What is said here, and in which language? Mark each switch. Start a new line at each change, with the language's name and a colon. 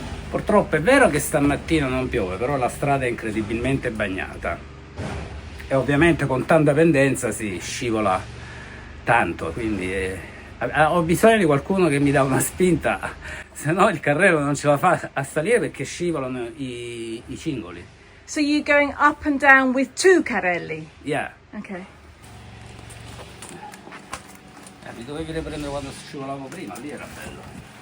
Italian: Purtroppo è vero che stamattina non piove, però la strada è incredibilmente bagnata e ovviamente con tanta pendenza si scivola tanto, quindi ho bisogno di qualcuno che mi dà una spinta, se no il carrello non ce la fa a salire perché scivolano i cingoli.
English: So you're going up and down with 2 carrelli? Yeah. Okay.
Italian: Mi dovevi riprendere quando scivolavo prima, lì era bello.